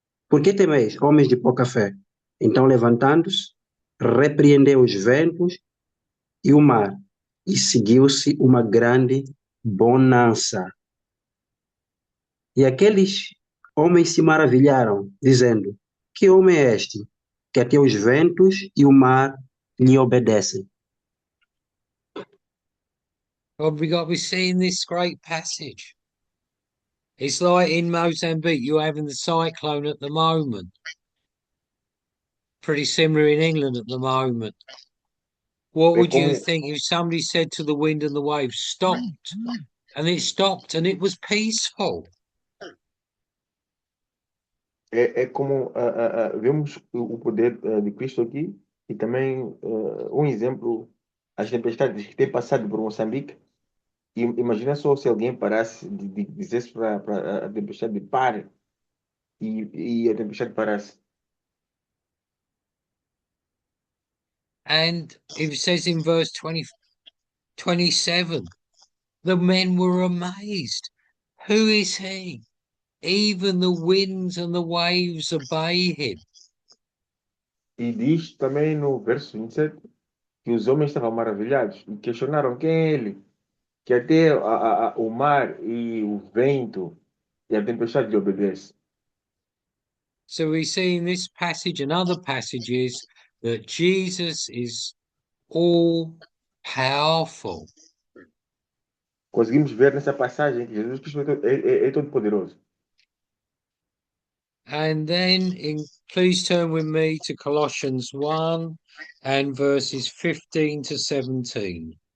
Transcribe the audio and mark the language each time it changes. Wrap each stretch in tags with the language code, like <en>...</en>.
<pt>Por que temeis, homens de pouca fé? Então, levantando-se, repreendeu os ventos e o mar, e seguiu-se uma grande bonança. E aqueles homens se maravilharam, dizendo: Que homem é este, que até os ventos e o mar lhe obedecem? Obrigado.</pt> <en>We see in this great passage. It's like in Mozambique, you're having the cyclone at the moment. Pretty similar in England at the moment. What</en> <pt>É</pt> <en>would you</en> <pt>como,</pt> <en>think if somebody said to the wind and the waves, stopped, and it stopped and it was peaceful?</en> <pt>é como vemos o poder de Cristo aqui e também um exemplo, as tempestades que têm passado por Moçambique. Imagina só se alguém parasse de dissesse para a tempestade pare e a tempestade parasse.</pt> <en>And it says in verse 27, the men were amazed. Who is he? Even the winds and the waves obey him.</en> <pt>E diz também no verso 27 que os homens estavam maravilhados e questionaram quem é ele, que até o mar e o vento e a tempestade lhe obedecem.</pt> <en>So we see in this passage and other passages that Jesus is all powerful.</en> <pt>Conseguimos ver nessa passagem que Jesus Cristo é todo poderoso.</pt> <en>And then please turn with me to Colossians 1 and verses 15 to 17.</en>